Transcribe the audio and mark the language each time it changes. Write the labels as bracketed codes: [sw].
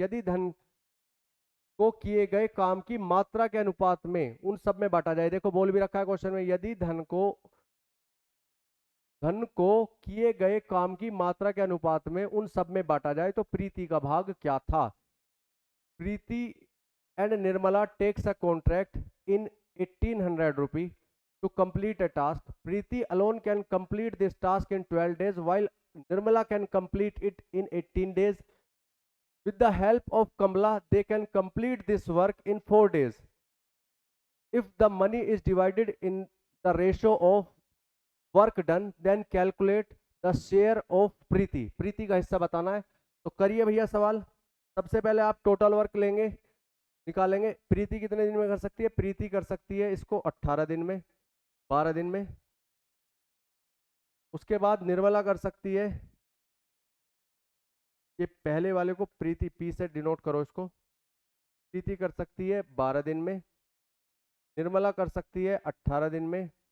[hi] यदि धन को किए गए काम की मात्रा के अनुपात में उन सब में बांटा जाए, देखो बोल भी रखा है क्वेश्चन में, यदि धन को किए गए काम की मात्रा के अनुपात में उन सब में बांटा जाए तो प्रीति का भाग क्या था। [en] Preeti and Nirmala takes a contract in 1800 rupee to complete a task. Preeti alone can complete this task in 12 days while Nirmala can complete it in 18 days. With the help of Kamala, they can complete this work in 4 days. If the money is divided in the ratio of work done, then calculate the share of Preeti. [hi] Preeti का हिस्सा बताना है, तो करिए भैया सवाल। सबसे पहले आप टोटल वर्क लेंगे, निकालेंगे। प्रीति कितने दिन में कर सकती है? प्रीति कर सकती है इसको 18 दिन में, 12 दिन में। उसके बाद निर्मला कर सकती है, ये पहले वाले को प्रीति पी से डिनोट करो इसको, प्रीति कर सकती है 12 दिन में, निर्मला कर सकती है 18 दिन में।